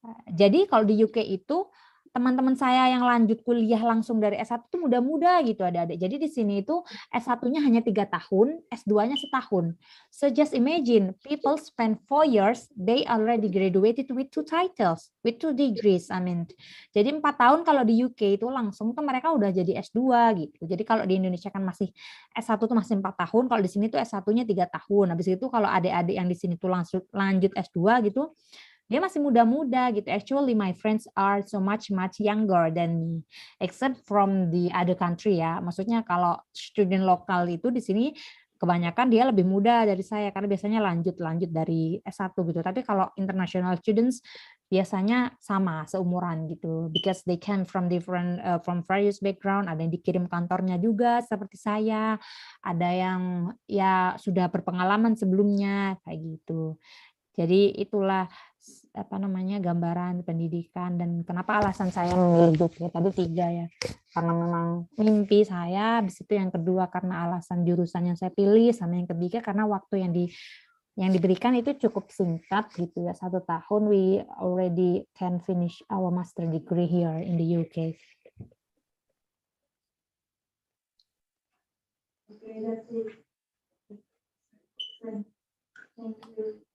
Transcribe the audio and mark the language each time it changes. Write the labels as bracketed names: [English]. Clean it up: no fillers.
[Indonesian] Jadi kalau di UK itu, teman-teman saya yang lanjut kuliah langsung dari S1 itu muda-muda gitu, ada. Jadi di sini itu S1-nya hanya 3 tahun, S2-nya setahun. [English] So just imagine, people spend 4 years, they already graduated with 2 titles, with 2 degrees. I mean, [Indonesian] jadi 4 tahun kalau di UK itu langsung tuh mereka udah jadi S2 gitu. Jadi kalau di Indonesia kan masih S1 tuh masih 4 tahun, kalau di sini tuh S1-nya 3 tahun. Habis itu kalau adik-adik yang di sini tuh lanjut S2 gitu, dia masih muda-muda gitu. [English] Actually, my friends are so much younger than me, except from the other country ya. [Indonesian] Maksudnya kalau student lokal itu di sini kebanyakan dia lebih muda dari saya, karena biasanya lanjut dari S1 gitu. Tapi kalau international students biasanya sama seumuran gitu, [English] because they came from different from various background. [Indonesian] Ada yang dikirim kantornya juga seperti saya, ada yang ya sudah berpengalaman sebelumnya kayak gitu. Jadi itulah gambaran pendidikan dan kenapa alasan saya memilih Jogja tadi 3 ya. Karena memang mimpi saya, habis itu yang kedua karena alasan jurusan yang saya pilih, sama yang ketiga karena waktu yang diberikan itu cukup singkat gitu ya, 1 tahun. [English] We already can finish our master degree here in the UK. Okay, that's it. Thank you.